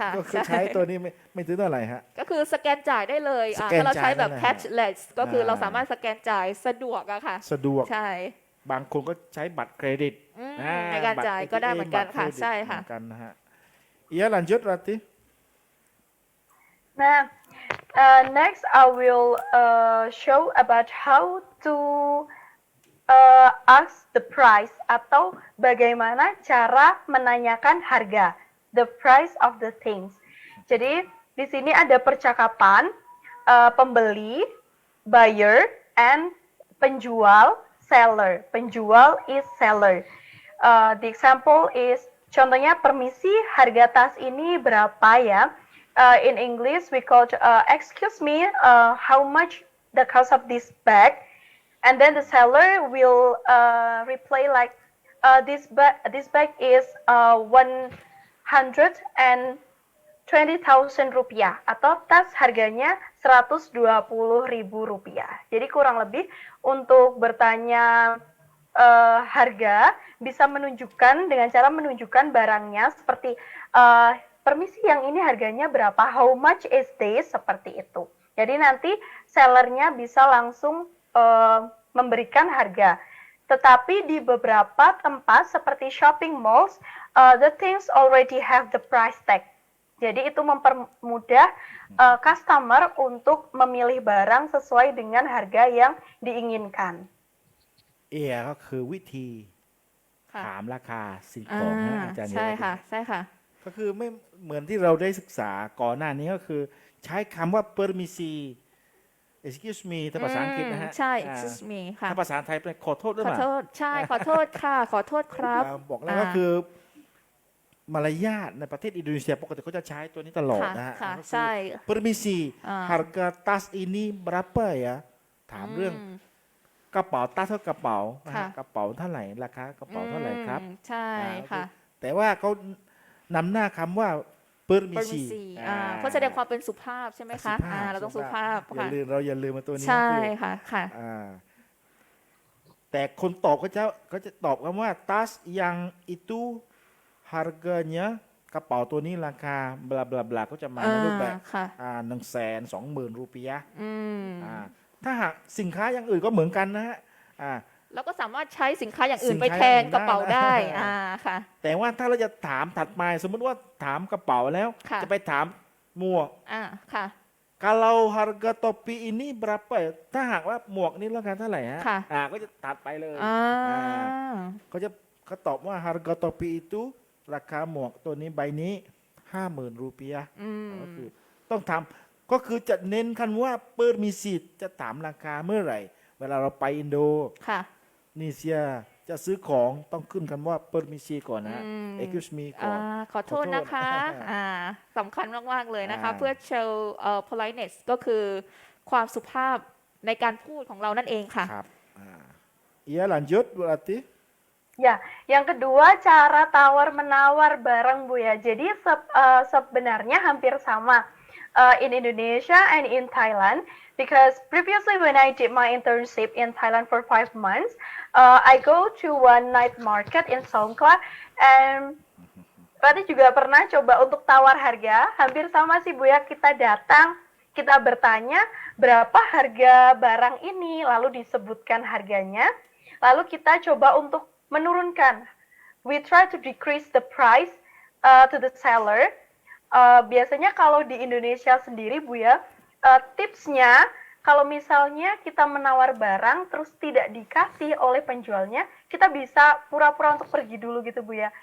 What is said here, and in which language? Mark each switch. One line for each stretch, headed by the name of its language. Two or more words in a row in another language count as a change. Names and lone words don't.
Thai: ก็คือใช้ตัวนี้ไม่ถือเท่าไหร่ฮะ ก็คือสแกนจ่ายได้เลย สแกน ถ้าเราใช้แบบ จ่ายได้เลย
English: cashless ก็คือเรา
Thai: อ่า สามารถสแกนจ่ายสะดวกอะค่ะ สะดวก ใช่ บางคนก็ใช้บัตรเครดิต อืม อ่ ในการจ่าย บัต ก็ได้เหมือนกัน ATM ค่ะ บัตรเครดิต ใช่ค่ะ เหมือนกันนะฮะ
Indonesian: iya lanjut Rati Nah,
English: next I will show about how to ask the price
Indonesian: atau bagaimana cara menanyakan harga,
English: the price of the things.
Indonesian: Jadi di sini ada percakapan pembeli, buyer, and penjual, seller.
English: Penjual is seller. The example is,
Indonesian: contohnya permisi, harga tas ini berapa ya?
English: In English we call excuse me, how much the cost of this bag? And then the seller will reply like, this bag is 120,000 rupiah, atau tas harganya 120.000 rupiah.
Indonesian: Jadi kurang lebih untuk bertanya harga bisa menunjukkan dengan cara menunjukkan barangnya seperti permisi yang ini harganya berapa,
English: how much is this,
Indonesian: seperti itu. Jadi nanti sellernya bisa langsung memberikan harga. Tetapi di beberapa tempat seperti
English: shopping malls, the things already have the price tag.
Indonesian: Jadi itu mempermudah customer untuk memilih barang sesuai dengan harga yang diinginkan.
Thai: ก็คือวิธี ค่ะ ถามราคาสิ่งของนะ อ่า อาจารย์ ใช่ เย ค่ะใช่ค่ะ ก็คือไม่เหมือนที่เราได้ศึกษาก่อนหน้านี้ก็คือใช้คำว่า permisi
English: excuse me
Thai: ถ้าภาษาอังกฤษนะฮะ ใช่ อ่า
English: excuse me ค่ะ
Thai: ถ้าภาษาไทยเป็นขอโทษด้วย ขอ มั้ย โทษใช่ขอโทษค่ะ ขอโทษครับ บอกแล้วก็คือมารยาทในประเทศอินโดนีเซียปกติเขาจะใช้ตัวนี้ตลอดนะฮะ ค่ะ ก็คือ ใช่ permisi อ่า
Indonesian: harga tas ini berapa ya
Thai: ถามเรื่องกระเป๋าตัสเท่ากระเป๋านะฮะ ค่ะ กระเป๋าเท่าไหร่ราคากระเป๋าเท่าไหร่ครับ ใช่ค่ะ แต่ว่าเขานำหน้าคำว่า permisi permisi เพื่อแสดงความเป็นสุภาพใช่ไหมคะเราต้องสุภาพ อย่า ค่ะ ลืมเราอย่าลืมมาตัวนี้ ใช่ นะพี่ ค่ะค่ะ แต่คนตอบเขาจะตอบคำว่า
Indonesian: tas yang itu harganya
Thai: กระเป๋าตัวนี้ราคาบลาบลาบลาก็จะมาในรูปแบบ ค่ะ 120,000 รูปียะ อืม ถ้าหากสินค้าอย่างอื่นก็เหมือนกันนะฮะ เราก็สามารถใช้สินค้าอย่างอื่น สิน ไป ค้า แทนกระเป๋า อย่างอื่นได้ ได้ นะ ค่ะ แต่ว่าถ้าเราจะถามถัดมาสมมติว่าถามกระเป๋าแล้ว ค่ะ จะไปถามหมวก ค่ะ
Indonesian: kalau harga topi ini berapa ya?
Thai: ถ้าหากว่าหมวกนี้ราคาเท่าไหร่ฮะ ค่ะ ก็จะตัดไปเลย เขาตอบว่า
Indonesian: harga topi itu
Thai: ราคาหมวกตัวนี้ใบนี้ 50,000 รูปียะก็คือต้องทำก็คือจะเน้นคันว่าเปิดมีสิทธิ์จะถามราคาเมื่อไหร่ เวลาเราไปอินโด ค่ะ นีเซียจะซื้อของต้องขึ้นคำว่าเปิดมีซีก่อนนะ
English: excuse me
Thai: ก่อน ขอโทษนะคะ ขอโทษ สำคัญมาก ๆ เลยนะคะ อ่า เพื่อ
English: show politeness
Thai: ก็คือความสุภาพในการพูดของเรานั่นเองค่ะ ครับ
Indonesian: iya lanjut berarti Ya, yang kedua cara tawar-menawar barang Bu ya. Jadi sebenarnya hampir sama
English: in Indonesia and in Thailand because previously when I did my internship in Thailand for 5 months, I go to one night market in Songkla and
Indonesian: berarti juga pernah coba untuk tawar harga. Hampir sama sih Bu ya, kita datang, kita bertanya berapa harga barang ini, lalu disebutkan harganya, lalu kita coba untuk menurunkan.
English: We try to decrease the price to the seller.
Indonesian: Biasanya kalau di Indonesia sendiri Bu ya, tipsnya kalau misalnya kita menawar barang terus tidak dikasih oleh penjualnya, kita bisa pura-pura untuk pergi dulu gitu Bu ya.